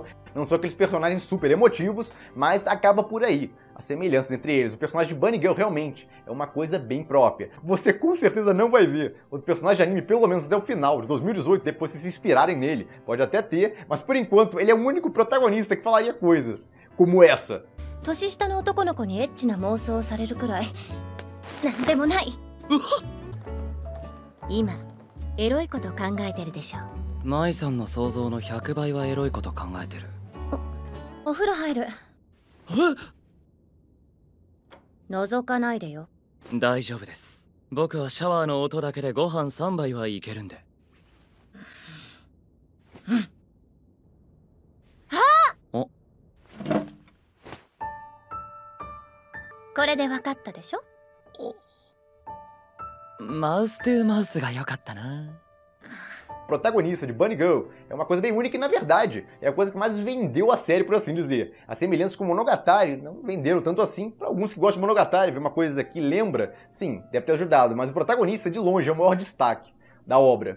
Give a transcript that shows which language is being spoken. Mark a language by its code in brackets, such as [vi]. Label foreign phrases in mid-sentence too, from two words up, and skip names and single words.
[pt] Não são aqueles personagens super emotivos, mas acaba por aí as semelhanças entre eles. O personagem de Bunny Girl realmente é uma coisa bem própria. Você com certeza não vai ver outro personagem de anime, pelo menos até o final de 2018, depois se inspirarem nele. Pode até ter, mas por enquanto ele é o único protagonista que falaria coisas como essa. [ja] 年下の男の子にエッチな妄想をされるくらいなんでもない。今エロいこと考えてるでしょ。舞さんの想像の100倍はエロいこと考えてる。お風呂入る。え？覗かないでよ。大丈夫です。僕はシャワーの音だけでご飯3杯はいけるんで。お。これで分かったでしょ。マウストゥーマウスが良かったな。 [pt] Protagonista de Bunny Girl é uma coisa bem única e, na verdade, é a coisa que mais vendeu a série, por assim dizer. As semelhanças com Monogatari não venderam tanto assim. Para alguns que gostam de Monogatari, ver uma coisa que lembra, sim, deve ter ajudado, mas o protagonista, de longe, é o maior destaque da obra.